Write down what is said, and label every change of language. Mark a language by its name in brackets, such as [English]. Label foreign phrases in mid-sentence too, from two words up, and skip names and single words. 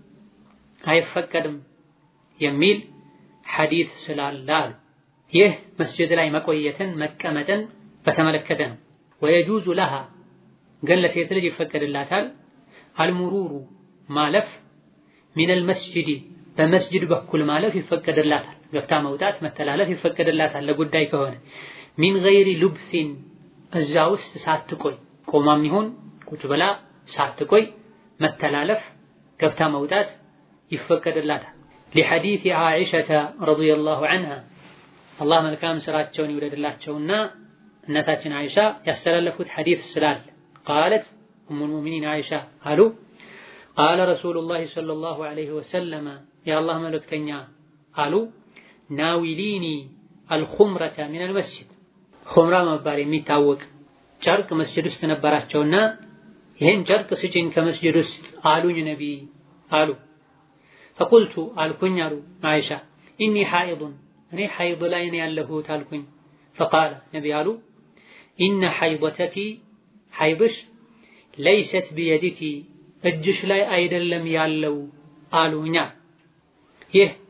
[Amharic] አይፈቀድም የሚል ሐዲስ ስላለ ይህ መስጂድ ላይ መቆየትን መቀመጥን በተመለከተ ነው። [Arabic] ويجوز لها [Amharic] ግን ለሴት ልጅ ይፈቀድላታል አልሙሩሩ ማለፍ [Arabic] من المسجد [Amharic] በመስጂድ በኩል ማለፍ ይፈቀድላታል። ገብታ መውጣት መተላለፍ ይፈቀድላታል ለጉዳይ ከሆነ [Arabic] من غير لبث [Amharic] እዛ ውስጥ ሳትቆይ ቆማም ይሁን ቁጭ ብላ ሳትቆይ መተላለፍ ገብታ መውጣት ይፈቀድላታል። [Arabic] لحديث عائشة رضي الله عنها الله [Amharic] መልካም ስራቸውን ይወደድላቸውና እናታችን አይሻ ያስተላለፉት ሐዲስ ስላል [Arabic] قالت ام المؤمنين عائشة [Amharic] አሉ [Arabic] قال رسول الله صلى الله عليه وسلم يا الله [Amharic] መልእክተኛ አሉ [Arabic] ناوليني الخمرة من المسجد [Amharic] ኹምራ መባል የሚታወቅ ጨርቅ መስጂድ ውስጥ ነበራቸውና ይሄን ጨርቅ ስጪኝ ከመስጂድ ውስጥ አሉኝ ነቢ አሉ فقلت አልኩኝ አሉ አይሻ [Arabic] إني حائض [Amharic] እኔ ሐይድ ላይ ነው ያለሁት አልኩኝ فقال ነቢ አሉ [Arabic] إن حيضتك [Amharic] ሐይብሽ [Arabic] ليست بيدك [Amharic] እጅሽ ላይ አይደለም ያለው አሉኛ። ይህ